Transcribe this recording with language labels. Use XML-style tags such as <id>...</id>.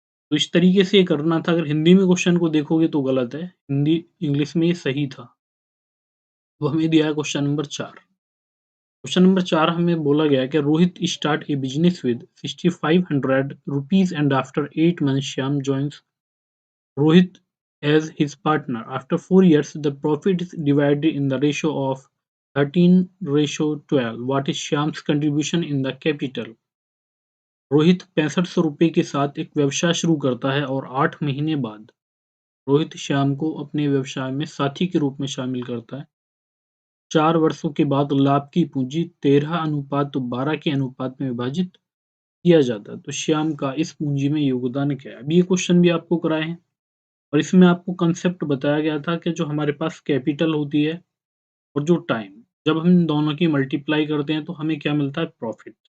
<hi>तो इस तरीके से ये करना था। अगर हिंदी में क्वेश्चन को देखोगे तो गलत है, हिंदी इंग्लिश में ये सही था। वो हमें दिया है क्वेश्चन नंबर 4। क्वेश्चन नंबर 4 हमें बोला गया है कि</hi> <en>Rohit start a business with 6500 rupees and after 8 months Shyam joins Rohit as his partner. After 4 years, the profit is divided in the ratio of 13:12. What is Shyam's contribution in the capital?</en> <hi>Rohit 6500 रुपये के साथ एक व्यवसाय शुरू करता है और 8 महीने बाद रोहित श्याम को अपने व्यवसाय में साथी के रूप में शामिल करता है। 4 वर्षों के बाद लाभ की पूंजी 13:12 के अनुपात में विभाजित किया जाता है। तो श्याम का इस पूंजी में योगदान क्या है? अभी ये क्वेश्चन भी आपको कराए हैं और इसमें आपको कंसेप्ट बताया गया था कि जो हमारे पास कैपिटल होती है और जो टाइम, जब हम इन दोनों की मल्टीप्लाई करते हैं तो हमें क्या मिलता है प्रॉफिट।</hi>